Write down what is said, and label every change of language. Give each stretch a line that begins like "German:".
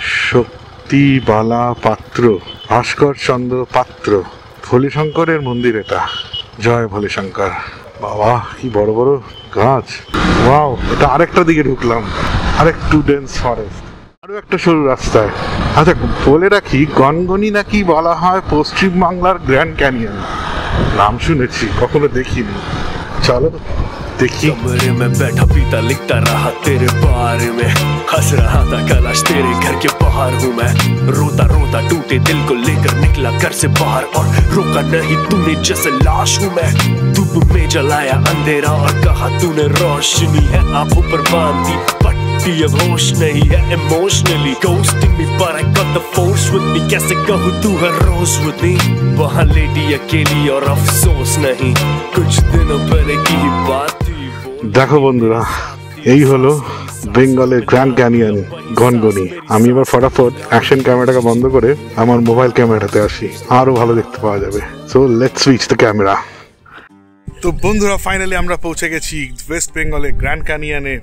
Bangla: শক্তিবালা পাত্র, ভাস্কর চন্দ্র পাত্র, ভোলে শঙ্করের মন্দির এটা। জয় ভোলে শঙ্কর। বাবা, কি বড় বড় গাছ। ওয়াও, এটা আরেকটা দিকে ঢুকলাম, আরেকটু ডেন্স ফরেস্ট, আরো একটা সরু রাস্তায়। আচ্ছা, বলে রাখি, গনগনি নাকি বলা হয় পশ্চিম বাংলার গ্র্যান্ড ক্যানিয়ন। নাম শুনেছি, কখনো দেখিনি। চলো देखिए।
Hindi: कमरे में बैठा पीता लिखता रहा तेरे बारे में, हंस रहा था कैलाश तेरे घर के बाहर हूँ मैं। रोता रोता टूटे दिल को लेकर निकला घर से बाहर, और रोका नहीं तूने जैसे लाश हूँ मैं। धूप में जलाया अंधेरा और कहा तूने रोशनी है आंखों पर बांधी पट्टी, अब होश नहीं है emotionally
English: ghosting me, but I got the force with me।
Hindi: कैसे कहूँ तू हर रोज
English: with me,
Hindi: वहाँ लेटी अकेली और अफसोस नहीं, कुछ दिनों पहले की ही बात।
Bangla: দেখো বন্ধুরা, এই হলো বেঙ্গলের গ্র্যান্ড ক্যানিয়ন গনগনি। আমি এবার ফটাফট অ্যাকশন ক্যামেরাটাকে বন্ধ করে আমার মোবাইল ক্যামেরাতে আসি, আরো ভালো দেখতে পাওয়া যাবে।
English: So let's switch the camera.
Bangla: তো বন্ধুরা, ফাইনালি আমরা পৌঁছে গেছি ওয়েস্ট বেঙ্গলের গ্র্যান্ড ক্যানিয়নে।